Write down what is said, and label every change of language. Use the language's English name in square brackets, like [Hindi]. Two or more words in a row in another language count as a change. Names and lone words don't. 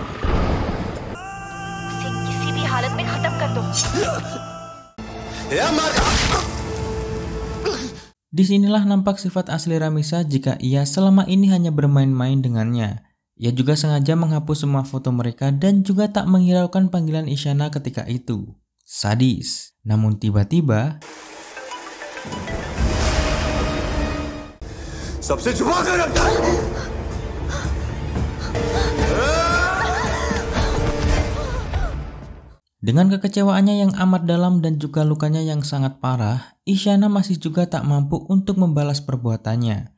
[Indonesian] Disinilah nampak sifat asli Ramisa jika ia selama ini hanya bermain-main dengannya. Ia juga sengaja menghapus semua foto mereka dan juga tak menghiraukan panggilan Ishana ketika itu. Sadis. Namun tiba-tiba [Hindi] सबसे छुपा कर रखता है। [Indonesian] dengan kekecewaannya yang amat dalam dan juga lukanya yang sangat parah, Ishana masih juga tak mampu untuk membalas perbuatannya.